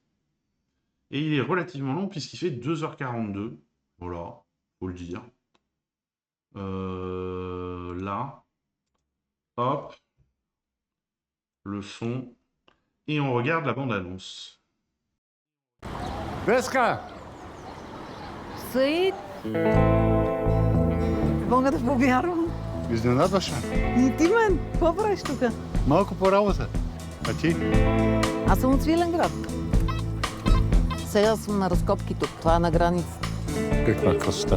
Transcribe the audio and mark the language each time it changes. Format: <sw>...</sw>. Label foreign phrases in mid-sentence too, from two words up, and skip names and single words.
<fr>Et il est relativement long puisqu'il fait 2h42. Voilà, faut le dire. Là. Hop. Le son. Et on regarde la bande-annonce. Veska!</fr> <bg>Саид? Мога да повярвам. Изненадваш ме. И ти мен, какво правиш тук? Малко по работа. А ти? Аз съм от Свиленград. Сега съм на разкопки тук. Това е на границата. Каква красота.</bg>